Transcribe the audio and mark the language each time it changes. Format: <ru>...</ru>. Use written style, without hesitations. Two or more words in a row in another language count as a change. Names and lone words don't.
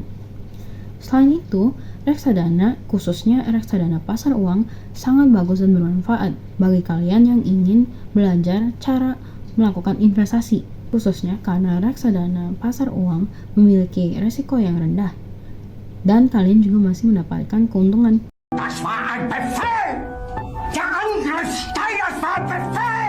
<id>Selain itu, reksadana, khususnya reksadana pasar uang, sangat bagus dan bermanfaat bagi kalian yang ingin belajar cara melakukan investasi, khususnya karena reksadana pasar uang memiliki resiko yang rendah dan kalian juga masih mendapatkan keuntungan.</id> <de>Das war ein Befehl! Der Angriff Steiners war ein Befehl!</de>